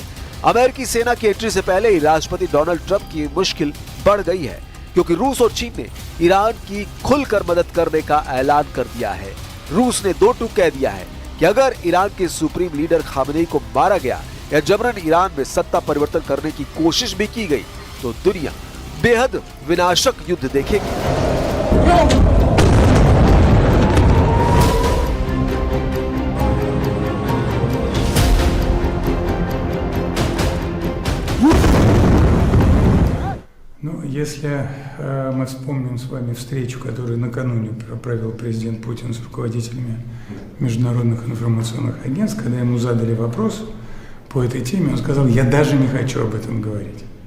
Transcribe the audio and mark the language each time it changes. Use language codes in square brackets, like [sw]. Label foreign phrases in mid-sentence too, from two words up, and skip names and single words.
[hi] अमेरिकी सेना की एंट्री से पहले ही राष्ट्रपति डोनाल्ड ट्रंप की मुश्किल बढ़ गई है, क्योंकि रूस और चीन ने ईरान की खुलकर मदद करने का ऐलान कर दिया है। रूस ने 2 टूक कह दिया है कि अगर ईरान के सुप्रीम लीडर खामेनेई को मारा गया या जबरन ईरान में सत्ता परिवर्तन करने की कोशिश भी की गई तो दुनिया बेहद विनाशक युद्ध देखेगी। [ru] Ну, если мы вспомним с вами встречу, которую накануне провел президент Путин с руководителями международных информационных агентств, когда ему задали вопрос по этой теме, он сказал: «Я даже не хочу об этом говорить».